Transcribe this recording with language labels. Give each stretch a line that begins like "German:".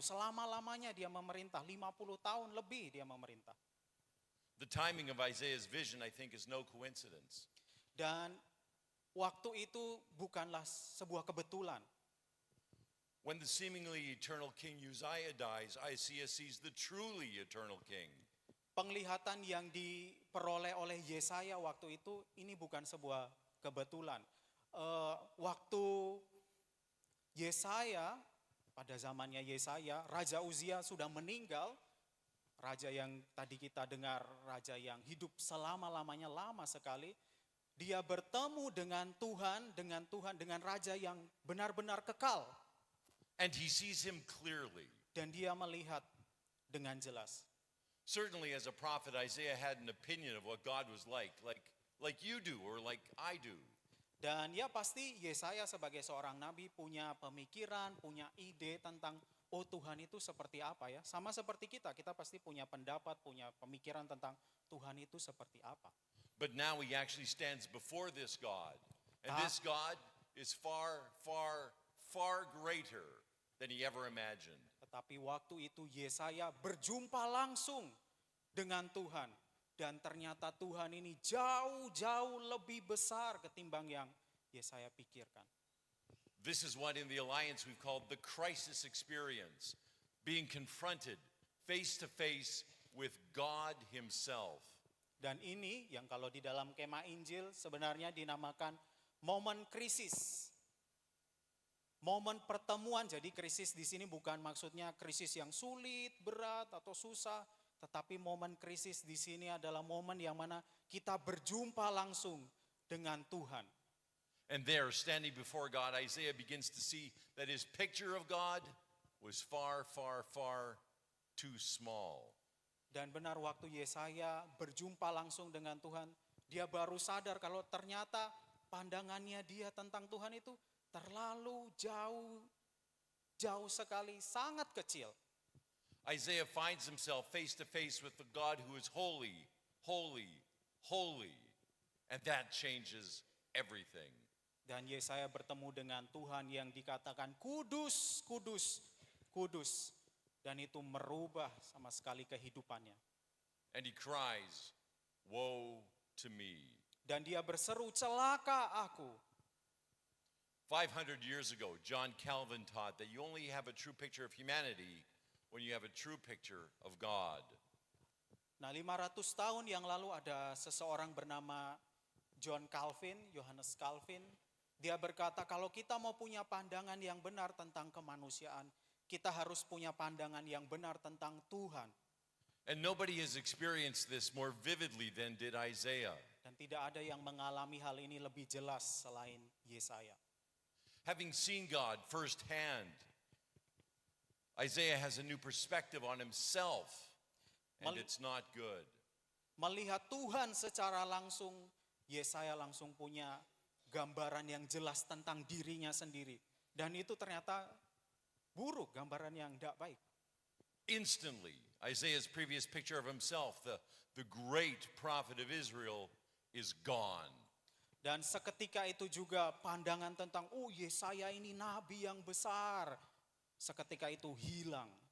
Indonesian: Selama-lamanya dia memerintah, 50 tahun lebih dia memerintah.
English: The timing of Isaiah's vision, I think, is no coincidence.
Indonesian: Dan waktu itu bukanlah sebuah kebetulan.
English: When the seemingly eternal King Uzziah dies, Isaiah sees the truly eternal King.
Indonesian: Penglihatan yang diperoleh oleh Yesaya waktu itu ini bukan sebuah kebetulan. Waktu Yesaya, pada zamannya Yesaya, Raja Uzia sudah meninggal. Raja yang tadi kita dengar, raja yang hidup selama-lamanya, lama sekali. Dia bertemu dengan Tuhan, dengan raja yang benar-benar kekal.
English: And he sees him clearly.
Indonesian: dan dia melihat dengan jelas.
English: Certainly, as a prophet, Isaiah had an opinion of what God was like you do or like I do.
Indonesian: Dan ya pasti Yesaya sebagai seorang nabi punya pemikiran, punya ide tentang Tuhan itu seperti apa ya. Sama seperti kita pasti punya pendapat, punya pemikiran tentang Tuhan itu seperti apa.
English: But now he actually stands before this God. And Ah. this God is far, far, far greater than he ever imagined.
Indonesian: Tetapi waktu itu Yesaya berjumpa langsung dengan Tuhan. Dan ternyata Tuhan ini jauh-jauh lebih besar ketimbang yang Yesaya pikirkan.
English: This is what in the Alliance we've called the crisis experience, being confronted face to face with God himself.
Indonesian: Dan ini yang kalau di dalam kemah Injil sebenarnya dinamakan momen krisis. Momen pertemuan, jadi krisis di sini bukan maksudnya krisis yang sulit, berat atau susah, tetapi momen krisis di sini adalah momen yang mana kita berjumpa langsung dengan Tuhan.
English: And there, standing before God, Isaiah begins to see that his picture of God was far, far, far too small.
Indonesian: Dan benar waktu Yesaya berjumpa langsung dengan Tuhan, dia baru sadar kalau ternyata pandangannya dia tentang Tuhan itu terlalu jauh sekali, sangat kecil.
English: Isaiah finds himself face to face with the God who is holy, holy, holy. And that changes everything.
Indonesian: Dan Yesaya bertemu dengan Tuhan yang dikatakan kudus, kudus, kudus. Dan itu merubah sama sekali kehidupannya.
English: And he cries, woe to me.
Indonesian: Dan dia berseru, celaka aku.
English: 500 years ago, John Calvin taught that you only have a true picture of humanity when you have a true picture of God.
Indonesian: Nah, 500 tahun yang lalu ada seseorang bernama John Calvin, Johannes Calvin. Dia berkata kalau kita mau punya pandangan yang benar tentang kemanusiaan, kita harus punya pandangan yang benar tentang Tuhan.
English: And nobody has experienced this more vividly than did Isaiah.
Indonesian: Dan tidak ada yang mengalami hal ini lebih jelas selain Yesaya.
English: Having seen God firsthand, Isaiah has a new perspective on himself, and it's not good.
Indonesian: Melihat Tuhan secara langsung, Yesaya langsung punya gambaran yang jelas tentang dirinya sendiri. Dan itu ternyata buruk, gambaran yang tidak baik.
English: Instantly, Isaiah's previous picture of himself, the great prophet of Israel, is gone.
Indonesian: Dan seketika itu juga pandangan tentang, Yesaya ini nabi yang besar. Seketika itu hilang.